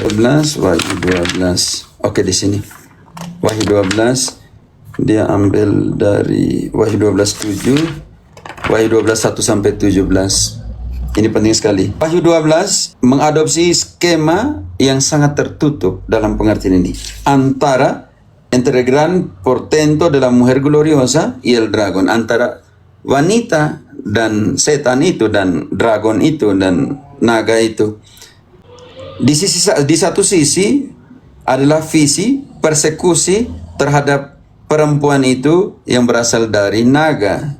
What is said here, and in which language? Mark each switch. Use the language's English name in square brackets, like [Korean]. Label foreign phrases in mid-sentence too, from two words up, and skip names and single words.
[Indonesian] Oke, di sini. Wahyu 12 dia ambil dari Wahyu 12:7 Wahyu 12, 1-17. Ini penting sekali. Wahyu 12 mengadopsi skema yang sangat tertutup dalam pengertian ini. [Spanish] Entre el gran portento de la mujer gloriosa y el dragón. [Indonesian] Antara wanita dan setan itu, dan dragon itu, dan naga itu. Di satu sisi adalah visi persekusi terhadap perempuan itu yang berasal dari naga.